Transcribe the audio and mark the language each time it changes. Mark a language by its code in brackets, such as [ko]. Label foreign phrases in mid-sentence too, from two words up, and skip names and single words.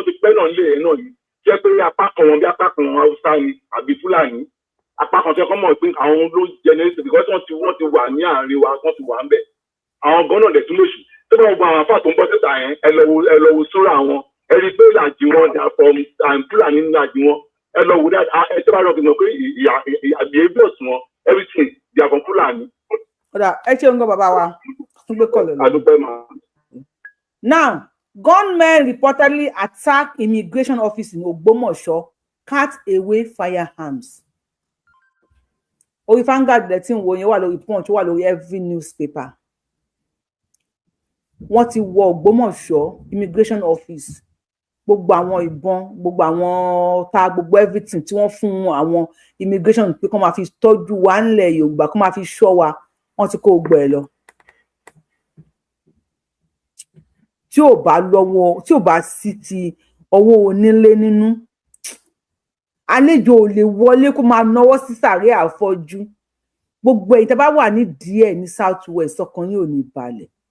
[yo] ti pẹ́ náà lé ẹ̀ náà yìí jẹ́ pé apá kan wọn bí apá kan Haúsá ni àbí Fúlàní apá kan tí wọ́n mọ̀ pé àwọn ló generate because wọ́n ti wà ní àárín wa wọ́n ti wà ń bẹ̀ àwọn gan-an dẹ̀ tún lóṣù tó bá gbọ́ àwọn afá tó ń bọ́ síta yẹn ẹ lọ wo sóra wọn ẹ rí i pé ìlàjì wọn dà from Fúlàní ìlàjì wọn ẹ lọ wo ẹ tó bá rọ̀ gbìyànjú pé behaviours wọn [en] everything they are from [yo] Fúlàní. Ọ̀dà ẹ ṣe ń gbọ́ bàbá wa tún gbé kọ̀lẹ̀ lọ. Adúpẹ́ máa. [en] Now gunmen reportedly attack immigration office in Ogbomoso, cut away firearms. [yo] Orí Vanguard lẹ tí ń wo yẹn wà lórí Punch wà lórí every newspaper. Wọ́n ti wọ Ògbómọ̀ṣọ́ [en] immigration office. [yo] Gbogbo àwọn ìbọn, gbogbo àwọn ta gbogbo everything tí wọ́n fún àwọn immigration pé kó máa fi tọ́jú wa ńlẹ̀ Yorùbá kó máa fi ṣọ́ wa, wọ́n ti kó gbọ́ ẹ lọ. Tí ò bá sí ti ọwọ́ onílé nínú àlejò ò lè wọlé kó máa náwó sí sàréè àfọ́jú gbogbo ẹ̀yin tẹ́ bá wà ní díẹ̀ ní [en] south west [yo] ọkàn yín ò ní balẹ̀